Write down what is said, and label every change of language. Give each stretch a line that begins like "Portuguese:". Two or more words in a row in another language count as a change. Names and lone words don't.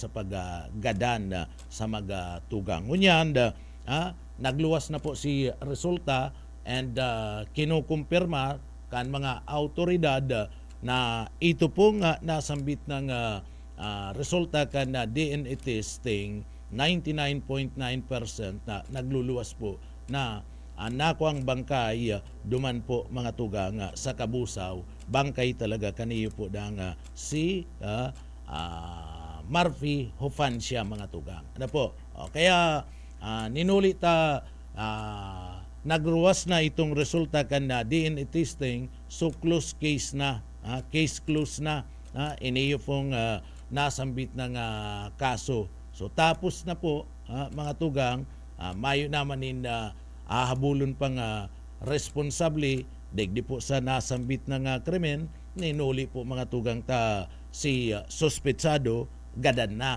Bikol: paggadan sa mga tugang ngunyan nagluwas na po si resulta and kinukumpirma kan mga autoridad na ito pong nasambit ng resulta kan
English: DNA testing
Bikol: 99.9% na nagluluwas po na nakuang bangkay duman po mga tugang sa Kabusaw bangkay talaga kaniyo po dang si Marfi Ofancia mga tugang kaya ninuli ta nagruwas na itong resulta kan DNA testing so
English: close case
Bikol: na
English: case close
Bikol: na iniyo pong nasambit ng kaso so tapos na po mga tugang mayo naman in hahabulon pang responsable digdi po sa nasambit na nga krimen, ninuli po mga tugang ta si suspetsado gadan na.